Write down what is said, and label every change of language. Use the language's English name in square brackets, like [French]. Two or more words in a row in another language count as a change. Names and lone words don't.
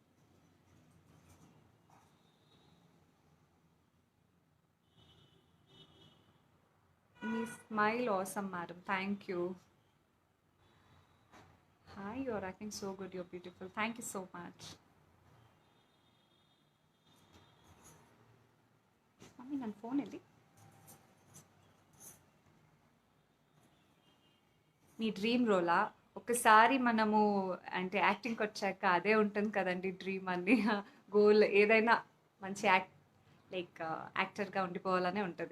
[English] మీ smile awesome madam, thank you. Hi, your acting so good, your beautiful, thank you so much. [Kannada] మమ్మీ ನನ್ನ ಫೋನ್ ಎಲ್ಲಿ? [Telugu] మీ డ్రీమ్ రోలా? ఒకసారి మనము అంటే యాక్టింగ్కి వచ్చాక అదే ఉంటుంది కదండి డ్రీమ్ అని గోల్ ఏదైనా మంచి లైక్ యాక్టర్గా ఉండిపోవాలనే ఉంటుంది.